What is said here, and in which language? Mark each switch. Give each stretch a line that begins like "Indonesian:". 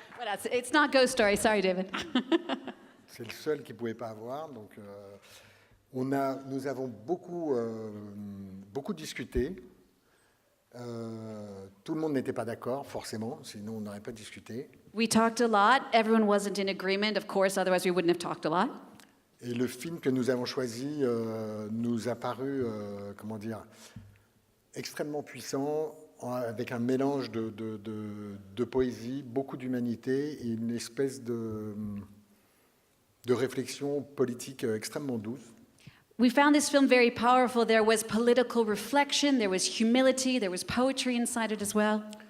French: Voilà,
English: it's not Ghost Story, sorry David.
French: C'est le seul qui ne pouvait pas avoir. Donc, nous avons beaucoup discuté. Tout le monde n'était pas d'accord, forcément, sinon on n'aurait pas discuté.
English: We talked a lot. Everyone wasn't in agreement, of course, otherwise we wouldn't have talked a lot.
French: Et le film que nous avons choisi nous a paru, extrêmement puissant, avec un mélange de poésie, beaucoup d'humanité et une espèce de réflexion politique extrêmement douce.
English: We found this film very powerful. There was political reflection, there was humility, there was poetry inside it as well.